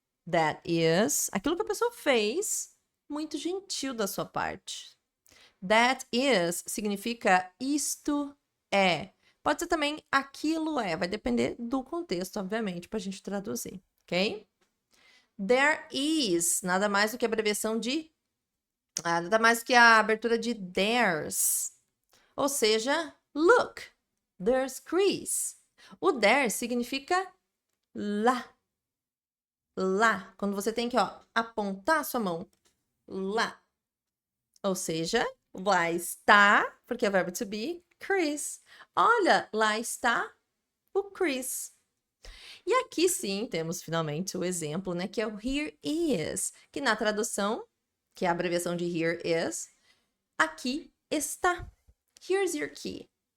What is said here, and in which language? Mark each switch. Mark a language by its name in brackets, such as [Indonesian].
[Portuguese] That is... Aquilo que a pessoa fez, muito gentil da sua parte. That is significa isto é. Pode ser também aquilo é, vai depender do contexto, obviamente, para a gente traduzir, ok? There is, nada mais do que a abreviação de... nada mais do que a abertura de there's. Ou seja, [English] look, there's Chris. [Portuguese] O there significa lá. Lá. Quando você tem que, ó, apontar a sua mão. Lá. Ou seja, lá está, porque é verbo to be, Chris. Olha, lá está o Chris. E aqui sim temos finalmente o exemplo, né, que é o here is, que na tradução, que é a abreviação de here is, aqui está. [English] Here's your key.